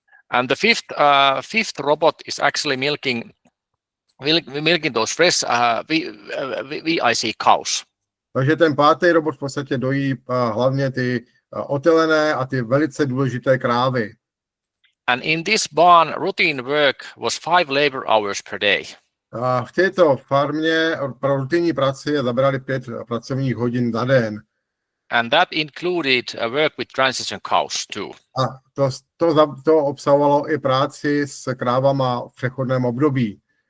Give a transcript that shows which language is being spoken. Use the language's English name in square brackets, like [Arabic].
[English] And the fifth robot is actually milking those fresh VIC cows. [Czech] Takže ten 5. robot v podstatě dojí hlavně ty otelené a ty velice důležité krávy. [English] And in this barn, routine work was 5 labor hours per day. [Czech] A v této farmě pro rutinní práci zabrali 5 pracovních hodin za den. [English] And that included work with transition cows too. [Czech] A to obsahovalo i práci s krávama v přechodném období.